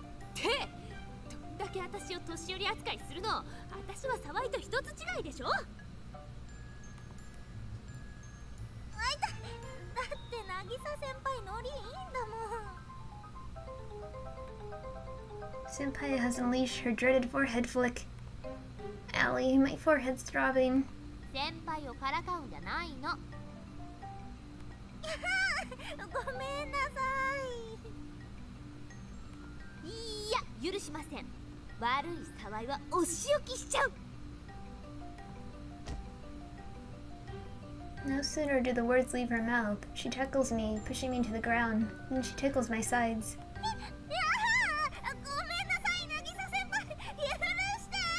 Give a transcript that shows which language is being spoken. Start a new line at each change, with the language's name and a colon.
Japanese: ってどんだけ私を年寄り扱いするの。私は沢井と一つ違いでしょ。あいた、だって渚先輩ノリいいんだもん。
English: Senpai has unleashed her dreaded forehead flick. Allie, my forehead's throbbing.
Japanese: 先輩をからかうんじゃないの。ごめんなさい。いや、許しません。悪い沢井はお仕置きしちゃう。
English: No sooner do the words leave her mouth, she tackles me, pushing me to the ground. Then she tickles my sides.
Japanese: いやー、ごめんなさい渚先輩、許して。